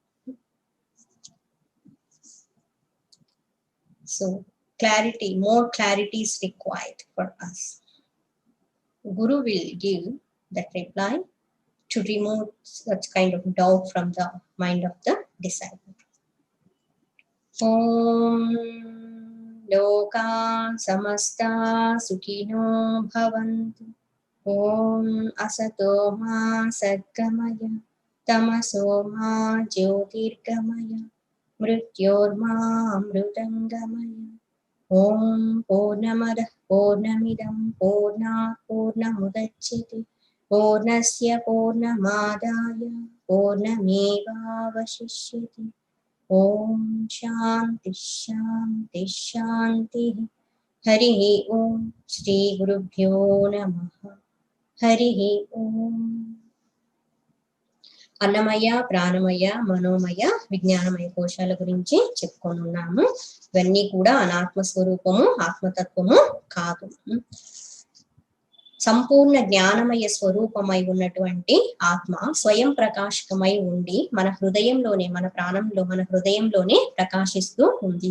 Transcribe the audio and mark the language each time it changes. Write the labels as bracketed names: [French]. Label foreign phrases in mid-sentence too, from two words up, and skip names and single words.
[English] So clarity, more clarity is required for us. Guru will give that reply to remove such kind of doubt from the mind of the disciple. [Sanskrit] ओम् लोका समस्ता सुखिनो भवन्तु. ओम् असतो मा सद्गमय तमसो मा ज्योतिर्गमय मृत्योर्मा अमृतङ्गमय. ओम् पूर्णमदः पूर्णमिदं पूर्णात् पूर्णमुदच्यते पूर्णस्य पूर्णमादाय पूर्णमेवावशिष्यते. ओम् शान्तिः शान्तिः शान्तिः. हरि ओम्। श्री गुरुभ्यो नमः. हरि ओम्. [Telugu] అన్నమయ, ప్రాణమయ, మనోమయ, విజ్ఞానమయ కోశాల గురించి చెప్పుకొనున్నాము. ఇవన్నీ కూడా అనాత్మ స్వరూపము, ఆత్మతత్వము కాదు. సంపూర్ణ జ్ఞానమయ స్వరూపమై ఉన్నటువంటి ఆత్మ స్వయం ప్రకాశకమై ఉండి మన హృదయంలోనే, మన ప్రాణంలో, మన హృదయంలోనే ప్రకాశిస్తూ ఉంది.